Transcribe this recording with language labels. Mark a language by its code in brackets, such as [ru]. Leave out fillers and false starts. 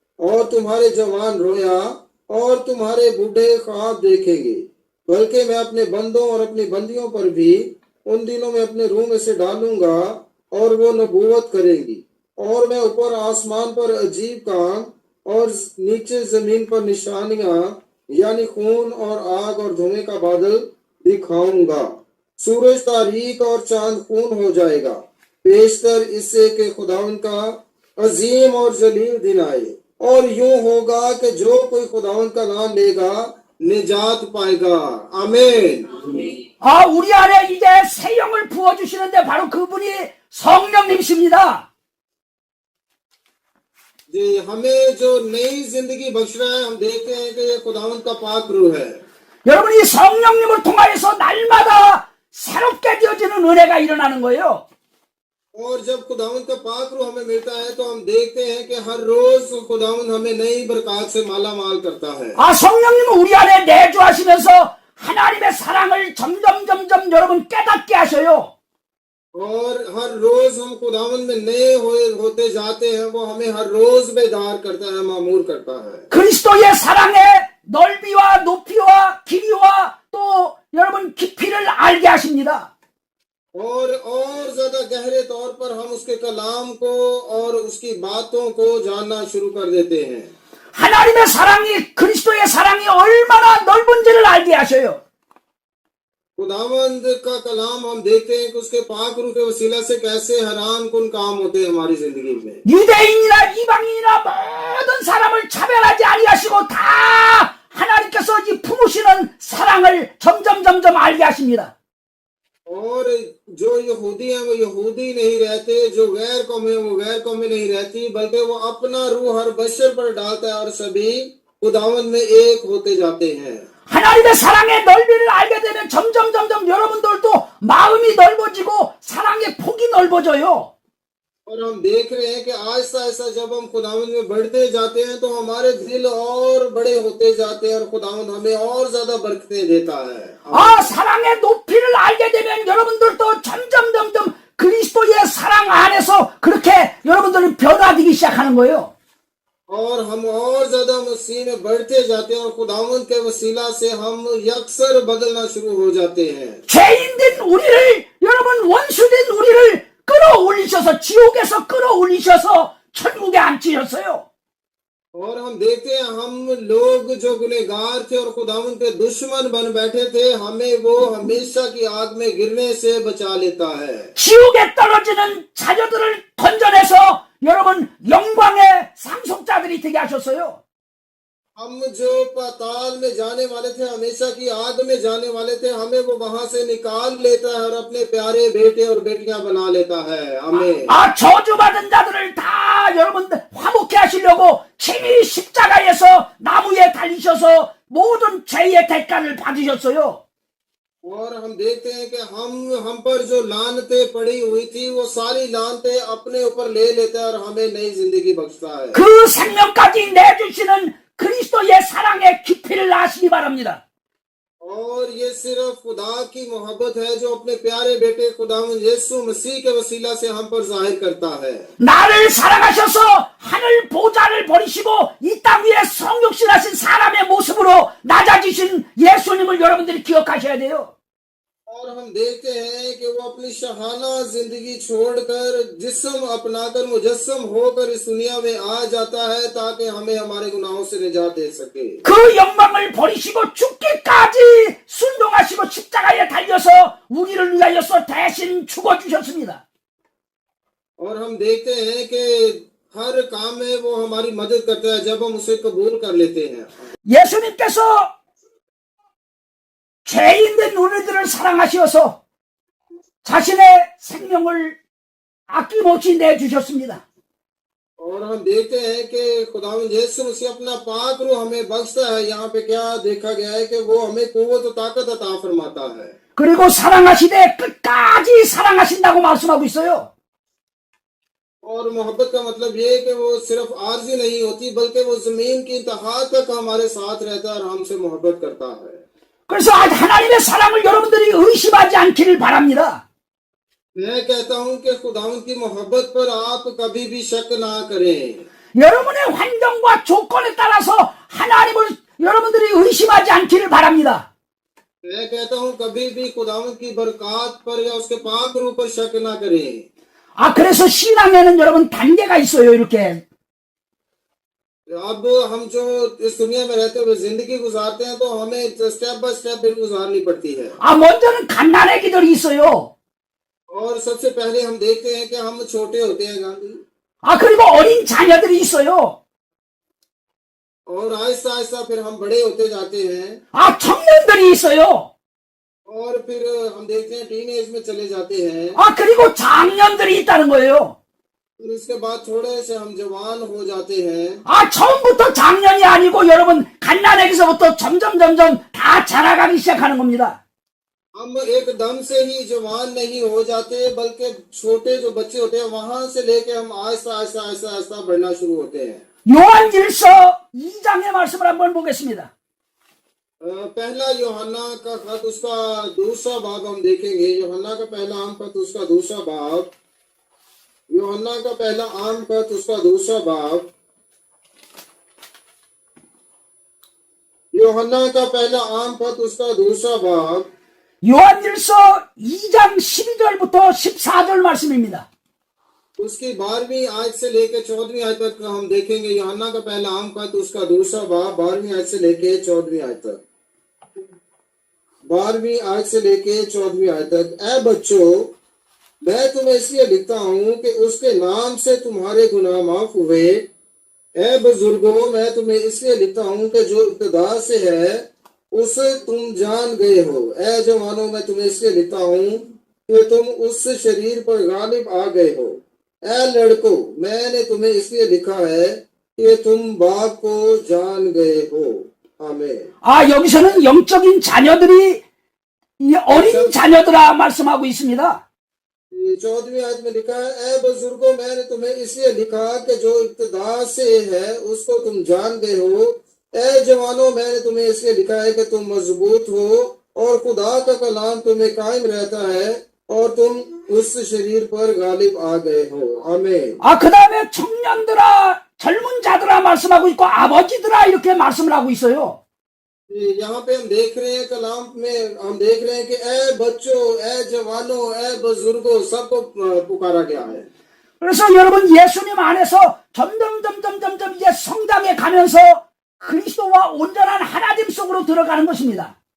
[hi] और तुम्हारे जवान रोया और तुम्हारे बूढ़े ख्वाब देखेंगे, बल्कि मैं अपने बंदों और अपनी बंदियों पर भी उन दिनों में अपने रूह में से डालूंगा और वो नबूवत करेंगी, और मैं ऊपर आसमान पर अजीब काम और नीचे जमीन पर निशानियां यानी खून और आग और धुएं का बादल दिखाऊंगा। सूरज तारीक और चांद खून हो जाएगा, पेशतर इससे कि खुदावन का अजीम और जलील दिन आए, और यूं होगा कि जो कोई खुदावन का नाम लेगा निजात पाएगा। आमीन। [ko] 우리 안에 이제 새 영을 부어주시는데 바로 그분이 성령님이십니다. [hi] जी, हमें जो नई जिंदगी बख्श रहा है, हम देखते हैं कि ये खुदावन का पाक रूह है। [ko] 여러분, 이 성령님을 통하여서 날마다 새롭게 되어지는 은혜가 일어나는 거예요. [hi] और जब खुदावन का पाक रूह हमें मिलता है तो हम देखते हैं कि हर रोज खुदावन हमें नई बरकत से माला माल करता है। [ko] 성령님은 우리 안에 내주하시면서 하나님의 사랑을 점점 여러분 깨닫게 하셔요. [hi] और हर रोज हम खुदावन में नए होते जाते हैं, वो हमें हर रोज बेदार करता है, मामूर करता है। [ko] 그리스도의 사랑의 넓이와 높이와 길이와 또 여러분 깊이를 알게 하십니다. [hi] और ज्यादा गहरे तौर पर हम उसके कलाम को और उसकी बातों को जानना शुरू कर देते हैं। [ko] 하나님의 사랑이 그리스도의 사랑이 얼마나 넓은지를 알게 하셔요. [hi] खुदावंद का कलाम हम देखते हैं कि उसके पाक रूह के वसीला से कैसे हैरान कुन काम होते हैं हमारी जिंदगी में। [ko] 유대인이나 이방인이나 모든 사람을 차별하지 아니하시고 다 하나님께서 이 품으시는 사랑을 점점 알게 하십니다. [hi] और जो यहूदी हैं वो यहूदी नहीं रहते, जो गैर कौम है वो गैर कौमी नहीं रहती, बल्कि वो अपना रूह हर बशर पर डालता है और सभी खुदावंद में एक होते जाते हैं। [ko] 하나님의 사랑의 넓이를 알게 되면 점점 여러분들도 마음이 넓어지고 사랑의 폭이 넓어져요. [hi] और हम देख रहे हैं कि आहिस्ता आहिस्ता जब हम खुदावंद में बढ़ते जाते हैं तो हमारे दिल और बड़े होते जाते हैं और खुदावंद हमें और ज्यादा बरकतें देता है। [ko] 아, 사랑의 높이를 알게 되면 여러분들도 점점 그리스도의 사랑 안에서 그렇게 여러분들이 변화되기 시작하는 거예요. [hi] और हम और ज्यादा मसीह में बढ़ते जाते हैं और खुदावंद के वसीला से हम यकसर बदलना शुरू हो जाते हैं। [ko] 죄인된 우리를, 여러분 원수된 우리를 끌어올리셔서, 지옥에서 끌어올리셔서 천국에 앉히셨어요. [hi] और हम देखते हैं हम लोग जो गुनहगार थे और खुदावंद के दुश्मन बन बैठे थे, हमें वो हमेशा की आग में गिरने से बचा लेता है। [ko] 지옥에 떨어지는 자녀들을 건져내서 여러분 영광의 상속자들이 되게 하셨어요. [hi] हम जो पाताल में जाने वाले थे, हमेशा की आग में जाने वाले थे, हमें वो वहां से निकाल लेता है और अपने प्यारे बेटे और बेटियां बना लेता है हमें। [ko] 아, 저주받은 자들을 다 여러분들 화목케 하시려고 친히 십자가에서 나무에 달리셔서 모든 죄의 대가를 받으셨어요. [hi] और हम देखते हैं कि हम पर जो लानतें पड़ी हुई थी वो सारी लानतें अपने ऊपर ले लेता है और हमें नई जिंदगी बख्शता है। [ko] 그 생명까지 내주시는 그리스도의 사랑의 깊이를 아시기 바랍니다. [hi] और ये सिर्फ खुदा की मोहब्बत है जो अपने प्यारे बेटे खुदावंद यीशु मसीह के वसीला से हम पर जाहिर करता है। [ko] 나를 사랑하셔서 하늘 보좌를 버리시고 이 땅 위에 성육신하신 사람의 모습으로 낮아지신 예수님을 여러분들이 기억하셔야 돼요. [hi] और हम देखते हैं कि वो अपनी शहाना जिंदगी छोड़कर जिस्म अपनाकर मुजस्सम होकर इस दुनिया में आ जाता है ताकि हमें हमारे गुनाहों से निजात दे सके। [ko] 그 영광을 버리시고 죽기까지 순종하시고 십자가에 달려서 우리를 위하여서 대신 죽어주셨습니다. [hi] और हम देखते हैं कि हर काम में वो हमारी मदद करता है जब हम उसे कबूल कर लेते हैं। [ko] 예수님께서 죄인된 우리들을 사랑하셔서 자신의 생명을 아낌없이 내주셨습니다. [hi] और हम देखते हैं कि खुदावंद यीशु मसीह अपना पाक रूह हमें बख्शता है। यहाँ पे क्या देखा गया है कि वो हमें कुव्वत और ताकत अता फरमाता है। [ko] 그리고 사랑하시되 끝까지 사랑하신다고 말씀하고 있어요. [hi] और मोहब्बत का मतलब ये है कि वो सिर्फ आर्जी नहीं होती बल्कि वो जमीन की इंतहा तक हमारे साथ रहता है और हमसे मोहब्बत करता है। [ko] 그래서 하나님의 사랑을 여러분들이 의심하지 않기를 바랍니다. [hi] मैं कहता हूँ कि खुदावंद की मोहब्बत पर आप कभी भी शक ना करें। [ko] 여러분의 환경과 조건에 따라서 하나님을 여러분들이 의심하지 않기를 바랍니다. [hi] मैं कहता हूँ कभी भी खुदावंद की बरकत पर या उसके पाक रूह पर शक ना करें। [ko] 아, 그래서 신앙에는 여러분 단계가 있어요, 이렇게. [hi] अब हम जो इस दुनिया में रहते हुए जिंदगी गुजारते हैं तो हमें [en] step by step [hi] भी गुजारनी पड़ती है। [ko] 아, 먼저는 갓난아기들이 있어요. [hi] और सबसे पहले हम देखते हैं कि हम छोटे होते हैं गांधी, [ko] 아, 그리고 어린 자녀들이 있어요. [hi] और आहिस्ता आहिस्ता फिर हम बड़े होते जाते हैं [ko] 아, 청년들이 있어요. [hi] और फिर हम देखते हैं टीन एज में चले जाते हैं [ko] 아, 그리고 장년들이 있다는 거예요. [hi] फिर उसके बाद थोड़े से हम जवान हो जाते हैं। [ko] 아, 처음부터 장년이 아니고 여러분 갓난아기서부터 점점 다 자라가기 시작하는 겁니다. [hi] हम एकदम से ही जवान नहीं हो जाते बल्कि छोटे जो बच्चे होते हैं वहां से लेके हम आहिस्ता आहिस्ता आहिस्ता आहिस्ता बढ़ना शुरू होते हैं। [ko] 요한일서 2장의 말씀을 한번 보겠습니다. [hi] पहला यूहन्ना का खत उसका दूसरा बाब हम देखेंगे। यूहन्ना का पहला आम खत उसका दूसरा बाब, यूहन्ना का पहला आम खत उसका दूसरा बाब, यूहन्ना का पहला आम खत उसका दूसरा बाब, [ko] 요한일서 2장 12절부터 14절 말씀입니다. [hi] उसकी 12वीं आयत से लेकर 14वीं आयत तक हम देखेंगे। यूहन्ना का पहला आम खत उसका दूसरा बाब 12वीं आयत से लेके 14वीं आयत तक, 12वीं आयत से लेके 14वीं आयत तक। ऐ बच्चों, मैं तुम्हें इसलिए लिखता हूँ कि उसके नाम से तुम्हारे गुनाह माफ हुए। ऐ बुजुर्गों, मैं तुम्हें इसलिए लिखता हूँ कि जो इब्तिदा से है उसे तुम जान गए हो। ऐ जवानों, मैं तुम्हें इसलिए लिखता हूँ कि तुम उस शरीर पर गालिब आ गए हो। ऐ लड़कों, मैंने तुम्हें इसलिए लिखा है कि तुम बाप को जान गए हो। आमीन। [ko] 아, 여기서는 영적인 자녀들이 이 어린 자녀들아 말씀하고 있습니다. [hi] 14वीं आयत में लिखा है, ए बुजुर्गों, मैंने तुम्हें इसलिए लिखा कि जो इब्तिदा से है उसको तुम जानते हो। ए जवानों, मैंने तुम्हें इसलिए लिखा है कि तुम मजबूत हो और खुदा का कलाम तुम्हें कायम रहता है और तुम उस शरीर पर गालिब आ गए हो। आमीन। [ko] 그 다음에 청년들아, 젊은 자들아 말씀하고 있고, 아버지들아 이렇게 말씀을 하고 있어요. [hi] यहाँ पे हम देख रहे हैं, कलाम में हम देख रहे हैं कि ए बच्चों, ए जवानों, ए बुजुर्गों, सबको पुकारा गया है। [ko] 그래서 여러분 예수님 안에서 점점 이제 성장해 가면서 그리스도와 온전한 하나님 속으로 들어가는 것입니다.